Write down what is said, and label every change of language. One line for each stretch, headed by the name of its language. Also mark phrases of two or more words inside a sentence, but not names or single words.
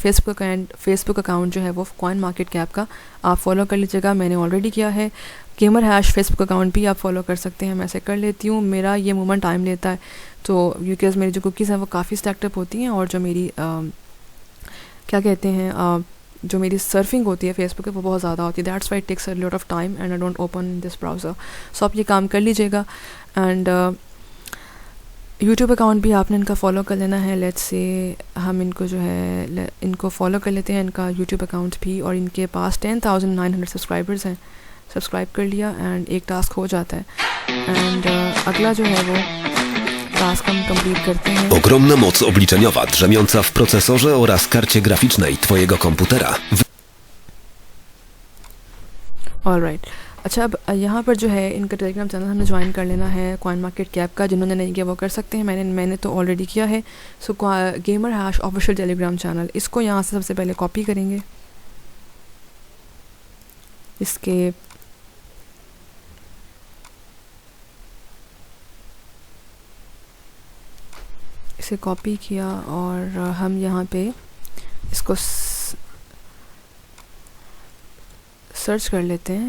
Hindi: फेसबुक अकाउंट जो है वो कॉइन मार्केट कैप का आप फॉलो कर लीजिएगा, मैंने ऑलरेडी किया है। गेमर हैश फेसबुक अकाउंट भी आप फॉलो कर सकते हैं, मैं ऐसे कर लेती हूँ। मेरा ये मूवमेंट टाइम लेता है तो बिकॉज मेरी जो कुकीज़ हैं वो काफ़ी
English: stacked up
Hindi: होती हैं और जो मेरी क्या कहते हैं जो मेरी सर्फिंग होती है फेसबुक पे वो बहुत ज़्यादा होती है।
English: that's why it takes a lot of time and I don't open this browser.
Hindi: सो आप ये काम कर लीजिएगा। एंड यूट्यूब अकाउंट भी आपने इनका फॉलो कर लेना है।
English: let's say
Hindi: हम इनको जो है इनको फॉलो कर लेते हैं इनका यूट्यूब अकाउंट भी, और इनके पास 10,900 सब्सक्राइबर्स हैं। सब्सक्राइब कर लिया एंड एक टास्क हो जाता है एंड अगला जो है वो टास्क हम कंप्लीट करते हैं.
Polish: Ogromna moc obliczeniowa drzemiąca w procesorze oraz karcie graficznej twojego komputera.
Hindi: ऑलराइट. अच्छा, अब यहाँ पर जो है इनका टेलीग्राम चैनल हमने ज्वाइन कर लेना है कॉइन मार्केट कैप का. जिन्होंने नहीं किया वो कर सकते हैं. मैंने तो ऑलरेडी किया है. सो गेमर हैश ऑफिशियल टेलीग्राम चैनल, इसको यहाँ से सबसे पहले कॉपी करेंगे. इसके इसे कॉपी किया और हम यहाँ पे इसको सर्च कर लेते हैं.